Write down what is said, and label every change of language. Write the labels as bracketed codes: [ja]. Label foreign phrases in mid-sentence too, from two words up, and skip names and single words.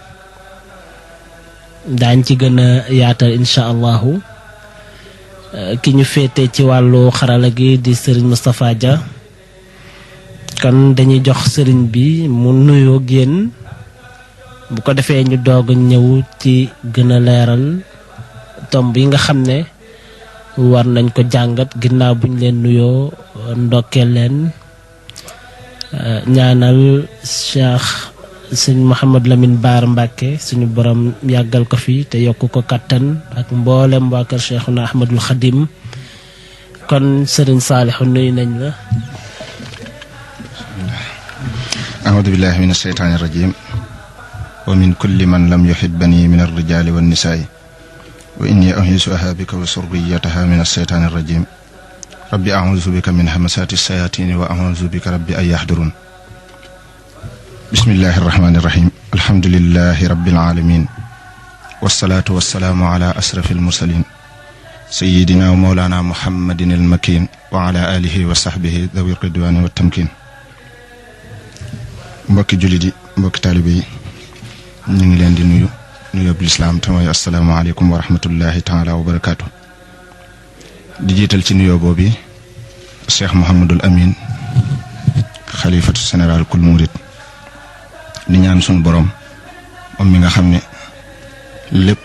[wo] daañ ci gën a yaatal [ar] إن شاء الله [wo] ki ñu féete ci wàllu xarala gi di Serigne Moustapha Dia kon dañuy jox Serigne bi mu nuyoo génn bu ko defee ñu doog ñëw ci gën a leeral tomb yi nga xam ne war nañ ko jàngat ginnaaw buñ leen nuyoo ndokkeel leen ñaanal Cheikh sëñ Mouhamad Lamine Bara Mbacké suñu borom yàggal ko fi te yokk ko kattan ak mboolem waa kër Cheikhuna Ahmadul Khadim kon Serigne Saliou nuyu nañ la. [ar] أعوذ بالله من الشيطان الرجيم ومن كل من لم يحبني من الرجال والنساء وإني أعيذها بك وذريتها من الشيطان الرجيم ربي أعوذ بك من همسات الشياطين وأعوذ بك ربي أن يحضرون بسم الله الرحمن الرحيم الحمد لله رب العالمين والصلاة والسلام على أشرف المرسلين سيدنا ومولانا محمد المكين وعلى آله وصحبه ذوي الرضوان والتمكين [wo] mbokki jullit yi mbokki taalibe yi ñu ngi leen di nuyu nuyoo bu lislaam te mooy [ar] السلام عليكم ورحمة الله تعالى وبركاته [wo] di jiital ci nuyoo boobu Cheikh Mouhamadul Amin xalifatu général kul murid di ñaan suñu borom moom mi nga xam ne lépp